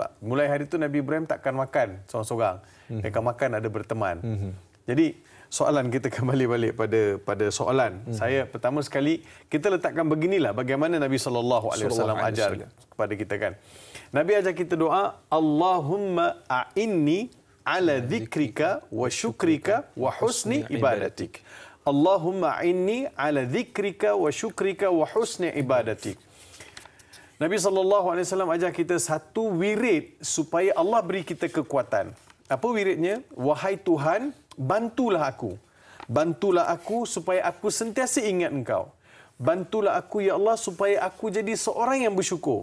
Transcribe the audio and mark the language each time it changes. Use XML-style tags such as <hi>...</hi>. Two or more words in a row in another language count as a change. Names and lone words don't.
<ms>Mulai hari itu Nabi Ibrahim takkan makan seorang-seorang. Dia akan makan ada berteman. Jadi soalan kita kembali balik pada soalan. Saya pertama sekali kita letakkan beginilah bagaimana Nabi SAW ajar kepada kita kan. Nabi ajar kita doa,</ms> <ar>اللهم أعني على ذكرك وشكرك وحسن عبادتك. اللهم أعني على ذكرك وشكرك وحسن عبادتك.</ar> <ms>Nabi SAW ajar kita satu wirid supaya Allah beri kita kekuatan. Apa wiridnya? Wahai Tuhan, bantulah aku. Bantulah aku supaya aku sentiasa ingat Engkau. Bantulah aku,</ms> <ar>يا الله,</ar> <ms>supaya aku jadi seorang yang bersyukur.</ms>